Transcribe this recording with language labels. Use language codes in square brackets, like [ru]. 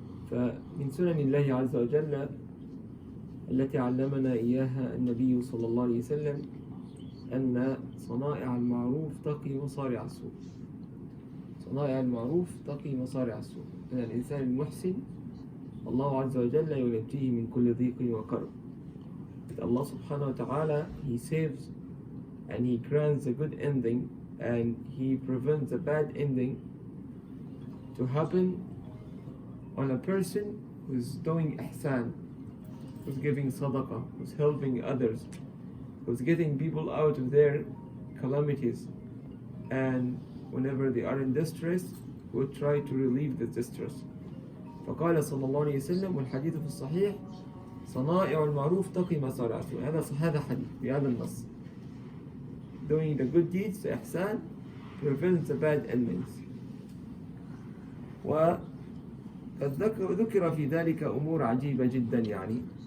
[ar] فمن سنن الله عز وجل التي علمنا إياها النبي صلى الله عليه وسلم أن صنائع المعروف تقي مصارع السوء. صنائع المعروف تقي مصارع السوء. أن الإنسان المحسن الله عز وجل ينجيه من كل ضيق وكرب. [en] Allah subhanahu wa ta'ala, He saves and He grants a good ending and He prevents a bad ending to happen on a person who's doing ihsan, who's giving sadaqah, who's helping others, who's getting people out of their calamities, and whenever they are in distress, would try to relieve the distress. [ar] فقال صلى الله عليه وسلم والحديث في الصحيح صنائع المعروف تقي مصارع السوء. هذا حديث بهذا النص. [en] Doing the good deeds, the ihsan, prevents the bad endings. [ar] وذكر في ذلك أمور عجيبة جدا يعني.